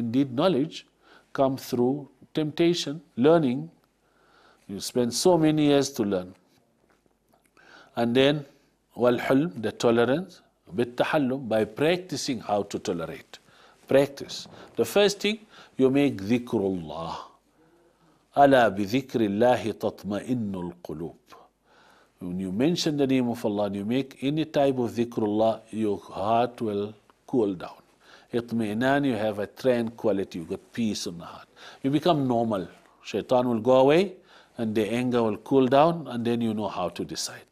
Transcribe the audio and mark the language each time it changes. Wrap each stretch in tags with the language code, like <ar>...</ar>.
<en>Indeed, knowledge comes through temptation, learning. You spend so many years to learn. And then, والحلم, the tolerance, بالتحلم, by practicing how to tolerate. Practice. The first thing, you make dhikrullah.</en> <ar>ألا بذكر الله تطمئن القلوب.</ar> <en>When you mention the name of Allah and you make any type of dhikrullah, your heart will cool down. Itmi'nan, you have a tranquility, you got peace in the heart. You become normal. Shaitan will go away and the anger will cool down, and then you know how to decide.</en>